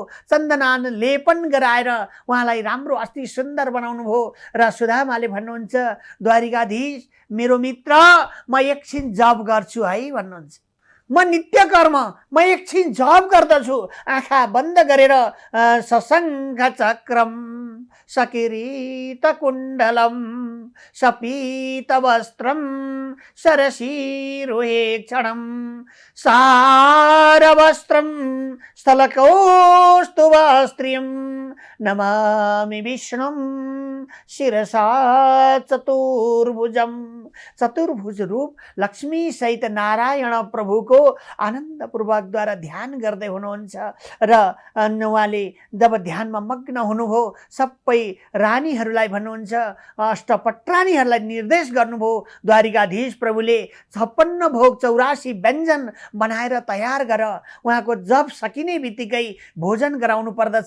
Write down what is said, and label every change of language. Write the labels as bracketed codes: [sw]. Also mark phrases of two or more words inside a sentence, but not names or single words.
[ne] चन्दनान लेपन गराएर उहाँलाई राम्रो अति सुन्दर बनाउनु भयो र सुदामाले भन्नुहुन्छ, द्वारिकाधीश मेरो मित्र, म एकछिन जप गर्छु है भन्नुहुन्छ। म नित्य कर्म, म एकछिन जप गर्दछु। आँखा बन्द गरेर [sa] सशङ्ख चक्रम सकिरीट कुण्डलम सपीत वस्त्रम सरसीरुहे क्षणम सारवस्त्रम स्थलकौस्तुभस्त्रियं नमामि विष्णुं शिरसा चतुर्भुजम। [ne] चतुर्भुज रूप लक्ष्मी सहित नारायण प्रभुको आनन्दपूर्वक द्वारा ध्यान गर्दै हुनुहुन्छ र उहाँले जब ध्यानमा मग्न हुनुभयो, सबै रानीहरूलाई भन्नुहुन्छ, अष्टपटरानीहरूलाई निर्देश गर्नुभयो। द्वारिकाधीश प्रभुले 56 भोग 84 व्यञ्जन बनाएर तयार गर, उहाँको जप सकिने बित्तिकै भोजन गराउनु पर्दछ।